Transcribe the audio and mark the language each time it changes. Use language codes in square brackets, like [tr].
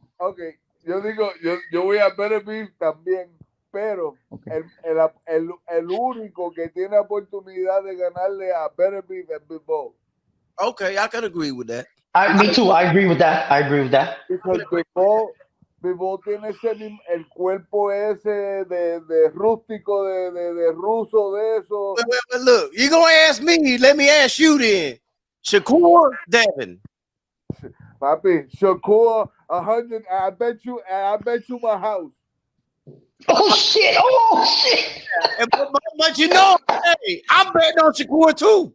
[es] Ok, yo digo, yo voy a Better Beef también, pero [en] Okay. [es] el único que tiene oportunidad de ganarle a Better Beef es Bebo. [en] okay, I can agree with that. Me too. I agree with that. I agree with that. Because [es] Bebo tiene ese el cuerpo ese de rústico, de ruso, de eso. [en] Well, look, you're gonna ask me. Let me ask you then. Shakur, Devin. Papi, Shakur, 100. I bet you my house. Oh shit! Oh shit! But you know, hey, I'm betting on Shakur too.